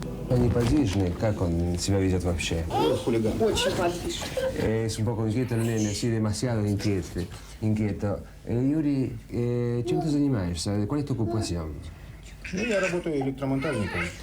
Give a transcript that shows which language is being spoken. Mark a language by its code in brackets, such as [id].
[ru] Неподвижный, как он себя ведет вообще? Хулиган. Очень подвижный. [es] Es un poco inquieto el nene, sí, demasiado inquieto. [ru] Юрий, чем ты занимаешься? [es] ¿Cuál es tu ocupación? [ru] Я работаю электромонтажником.